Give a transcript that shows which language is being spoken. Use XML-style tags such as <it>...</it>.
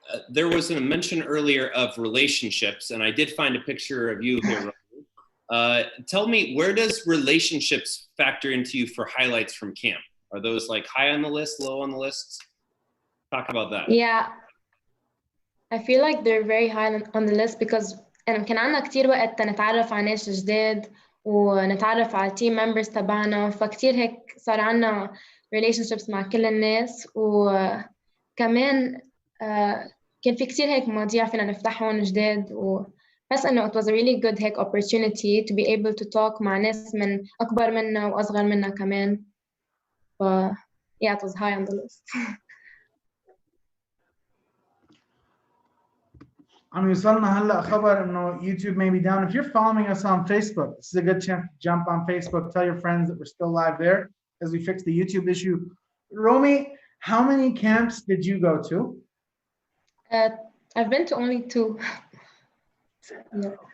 <en>There was a mention earlier of relationships, and I did find a picture of you here. Tell me, where does relationships factor into you for highlights from camp? Are those like high on the list, low on the list? Talk about that. Yeah, I feel like they're very high on the list because</en> <ar>كان عنا كتير وقت نتعرف على ناس جداد ونتعرف على</ar> <en>team members</en> <ar>تبعنا فكتير هيك صار عنا relationships مع كل الناس وكمان كان في كتير هيك مواضيع فينا نفتحهم جداد وبس إنه</ar> <en>it was a really good</en> <ar>هيك</ar> <en>opportunity to be able to talk</en> <ar>مع ناس من أكبر منا وأصغر منا كمان</ar> <en>yeah, it was high on the list.</en> <ar>عم يوصلنا هلا خبر انه</ar> <en>YouTube may be down. If you're following us on Facebook, this is a good chance to jump on Facebook. Tell your friends that we're still live there as we fix the YouTube issue. Romy, how many camps did you go to? I've been to only 2. Yeah.</en>